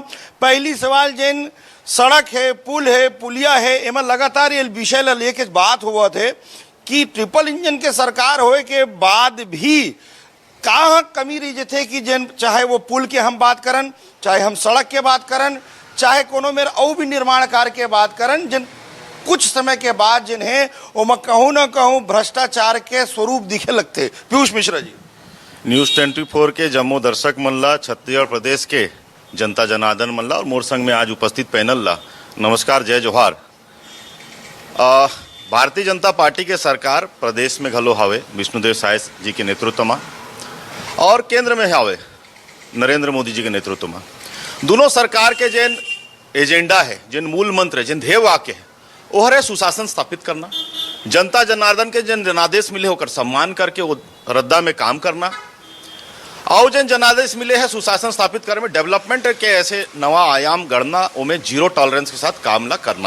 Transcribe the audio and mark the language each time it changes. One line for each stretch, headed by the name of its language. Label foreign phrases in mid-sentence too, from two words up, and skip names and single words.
Chhattisgarhi: पहली सवाल, जिन सड़क है, पुल है, पुलिया है, एम लगातार ये विषय ला लेके बात हुआ थे कि
English: triple engine
Chhattisgarhi: के सरकार होए के बाद भी कहाँ कमी रही थे कि जिन चाहे वो पुल के हम बात करन, चाहे हम सड़क के बात करन, चाहे कोनो मेरे और भी निर्माण कार्य के बात करन, जिन कुछ समय के बाद जिन्हें वो कहूँ न कहूँ भ्रष्टाचार के स्वरूप दिखे लगते। पीयूष मिश्रा जी। न्यूज 24 के जम्मू दर्शक मल्ला, छत्तीसगढ़ प्रदेश के जनता जनार्दन मल्ला और मोर संग में आज उपस्थित पैनल ला नमस्कार, जय जोहार। भारतीय जनता पार्टी के सरकार प्रदेश में घलो हावे विष्णुदेव साय जी के नेतृत्व में, और केंद्र में हावे नरेंद्र मोदी जी के नेतृत्व में। दोनों सरकार के जिन एजेंडा है, जिन मूल मंत्र, जिन ध्येय वाक्य है, वो है सुशासन स्थापित करना, जनता जनार्दन के जिन जनादेश मिले होकर सम्मान करके वो रद्दा में काम करना, और जिन जनादेश मिले हैं सुशासन स्थापित करने में डेवलपमेंट के ऐसे नवा आयाम गढ़ना, उनमें
English: zero tolerance
Chhattisgarhi: के साथ काम ला करना।